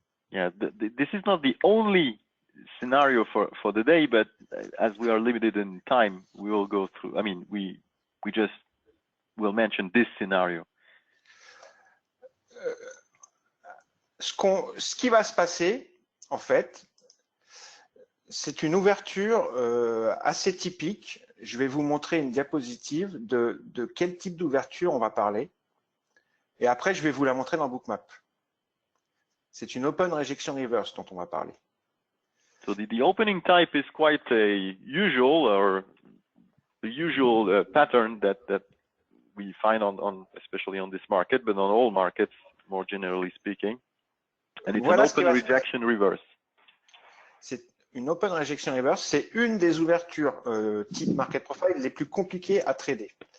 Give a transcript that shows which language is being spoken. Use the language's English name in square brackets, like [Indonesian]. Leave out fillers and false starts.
[English] Yeah, this is not the only scenario for the day, but as we are limited in time, we will go through. I mean, we just will mention this scenario. [French] Ce qui va se passer, en fait, c'est une ouverture assez typique. Je vais vous montrer une diapositive de quel type d'ouverture on va parler. Et après, je vais vous la montrer dans Bookmap. C'est une open rejection reverse dont on va parler. [English] So the opening type is quite a usual or the usual pattern that we find on especially on this market, but on all markets, more generally speaking. And it's [French] Voilà [English] an open rejection reverse. [French] C'est une open rejection reverse, c'est une des ouvertures type market profile les plus compliquées à trader.